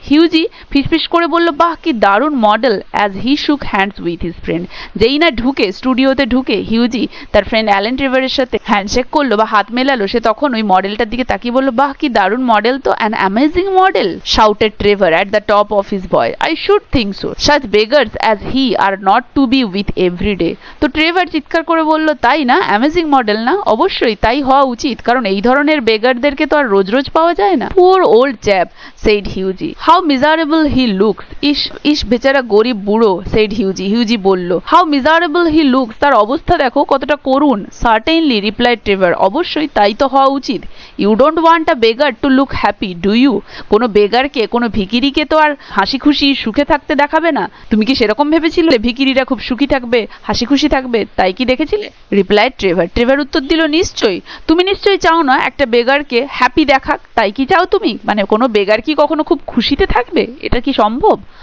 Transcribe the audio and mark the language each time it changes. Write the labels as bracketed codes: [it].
[bn] হিউজি ফিসফিস করে বলল, বাহ কি দারুণ মডেল, [en] As he shook hands with his friend. [bn] যেই না স্টুডিওতে ঢুকে হিউজি তার ফ্রেন্ড অ্যালেন ট্রেভারের সাথে হ্যান্ডশেক করলো বা হাত মেলালো, সে তখন ওই মডেলটার দিকে তাকিয়ে বলল, বাহ কি দারুণ মডেল তো, [en] An amazing model, shouted Trevor at the top of his voice. I should think so. Such beggars as he are not to be with every day. [bn] তো ট্রেভার চিৎকার করে বলল, তাই না, অ্যামেজিং মডেল না, অবশ্যই তাই হওয়া উচিত, কারণ এই ধরনের বেগারদেরকে তো আর রোজ রোজ পাওয়া যায় না। [en] Poor old chap, said Hughie. How miserable he looks. [bn] ইস বেচারা গরিব বুড়ো, [en] said Hughie. [bn] Hughie বলল, [en] How miserable he looks. [bn] তার অবস্থা দেখো কতটা করুণ। [en] Certainly, replied Trevor. [bn] অবশ্যই তাই তো হওয়া উচিত। [en] You don't want a beggar to look happy, do you? [bn] কোনো বেগারকে, কোনো ভিখিরিকে তো আর হাসি খুশি সুখে থাকতে দেখাবে না। তুমি কি সেরকম ভেবেছিলে ভিখিরিরা খুব সুখী থাকবে, হাসি খুশি থাকবে, তাই কি দেখেছিলে? [en] Replied Trevor. [bn] ট্রেভার উত্তর দিল, নিশ্চয়ই। তুমি নিশ্চয়ই চাও না একটা বেগারকে হ্যাপি দেখাক, তাই কি চাও তুমি? মানে কোনো বেগার কি কখনো খুব খুশিতে থাকবে? এটা কি সম্ভব?